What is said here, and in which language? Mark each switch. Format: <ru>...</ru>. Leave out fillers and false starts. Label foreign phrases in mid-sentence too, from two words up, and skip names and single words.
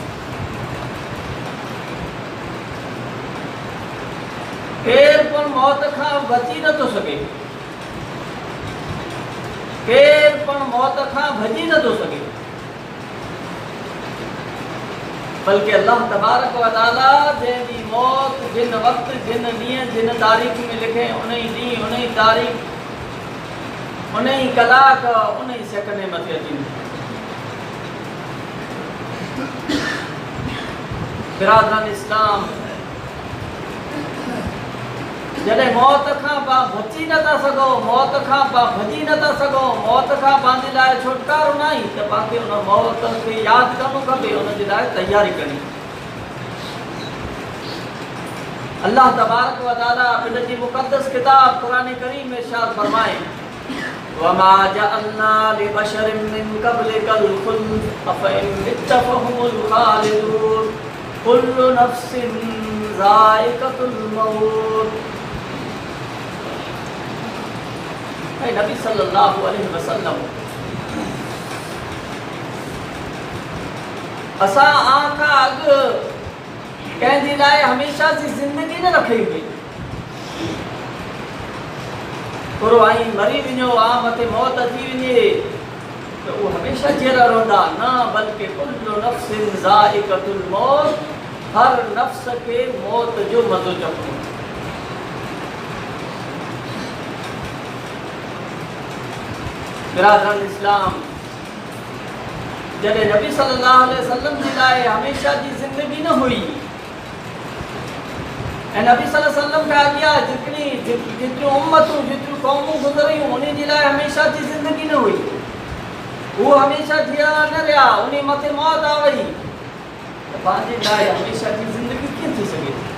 <sd>केर पण मौत खां बची नथो सघे, केर पण मौत खां भॼी नथो सघे, बल्कि</sd> <ar>الله تبارك وتعالى</ar> <sd>जंहिंजी मौत जिन वक़्तु जिन ॾींहुं जिन तारीख़ में लिखे उन ई ॾींहुं उन ई तारीख़ उन ई कलाक उन ई सेकंड मथे अची बिरादरान इस्लाम जॾहिं मौत खां पाण बची नथा सघो, मौत खां पाण भॼी नथा सघो, मौत खां पंहिंजे लाइ छुटकारो न आहे त तव्हांखे उन मौत खे यादि करणो खपे, उनजे लाइ तयारी करणी।</sd> <ar>الله تبارك وتعالى</ar> <sd>पंहिंजी मुक़द्दस किताब क़ुरान करीम में इरशाद फरमाए</sd> <ar>وما جعلنا لبشر من قبلك الخلد أفإن مت فهم الخالدون كل نفس ذائقة الموت.</ar> <sd>नबी</sd> <ar>صلى الله عليه وسلم</ar> <sd>असां आखा अॻु कंहिंजे लाइ हमेशा जी ज़िंदगी न रखी हुई, थोरो आई मरी वञो मथे मौत अची वञे त उहो हमेशा जहिड़ा रहंदा न, बल्कि</sd> <ar>كل نفس ذائقة الموت,</ar> <sd>हर नफ्स खे मौत जो मज़ो चखणो। बिरादरान इस्लाम जॾहिं नबी</sd> <ar>صلى الله عليه وسلم</ar> <sd>जे लाइ हमेशा जी ज़िंदगी न हुई ऐं नबी</sd> <ar>صلى الله عليه وسلم</ar> <sd>खां अॻियां जेतिरियूं उम्मतूं जेतिरियूं क़ौमूं गुज़रियूं उन जे लाइ हमेशा जी ज़िंदगी न हुई, उहो हमेशा जीअरा न रहिया, उन मथे मौत आ वई त पंहिंजे लाइ हमेशा जी ज़िंदगी कीअं थी सघे?</sd>